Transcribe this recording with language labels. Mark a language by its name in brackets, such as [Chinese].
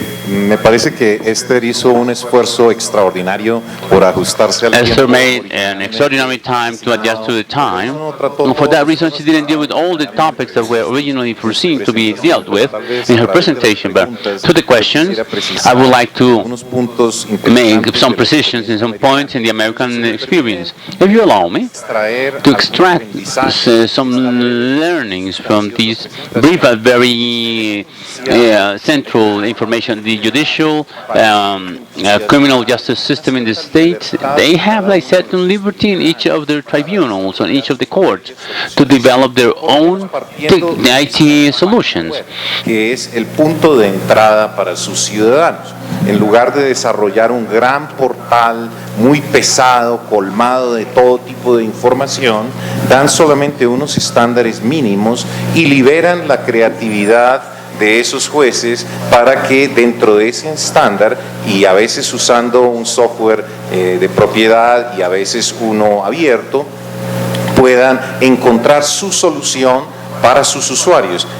[Spanish] Me parece que Esther hizo un esfuerzo extraordinario por ajustarse al tiempo. [English] Esther made an extraordinary time to adjust to the time. And for that reason, she didn't deal with all the topics that were originally foreseen to be dealt with in her presentation. But to the questions, I would like to make some precisions in some points in the American experience. If you allow me to extract some learnings from these brief but very central information that you judicial, criminal justice system in the states, they have like certain liberty in each of their tribunals, on each of the courts, to develop their own IT solutions. [Spanish] Que es el punto de entrada para sus ciudadanos. En lugar de desarrollar un gran portal muy pesado, colmado de todo tipo de información, dan solamente unos estándares mínimos y liberan la creatividad de esos jueces para que dentro de ese estándar, y a veces usando un software de propiedad y a veces uno abierto, puedan encontrar su solución para sus usuarios.